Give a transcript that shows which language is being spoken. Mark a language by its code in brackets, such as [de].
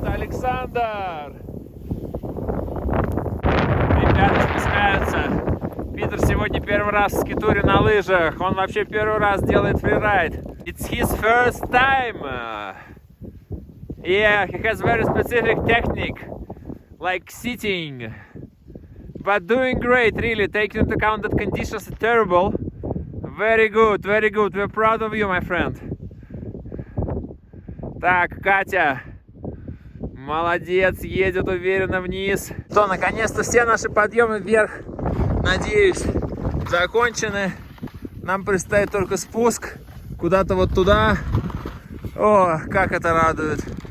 [ru] Александр! Ребята спускаются. Питер сегодня первый первый раз в скитуре на лыжах. Он вообще первый раз делает фрирайд. [en] It's his first time. Yeah, he has very specific technique, like sitting. But doing great, really, taking into account that conditions are terrible. Very good, very good. We're proud of you, my friend. [ru] Так, Катя. Молодец, едет уверенно вниз. Что, наконец-то все наши подъемы вверх, надеюсь, закончены. Нам предстоит только спуск куда-то вот туда. О, как это радует.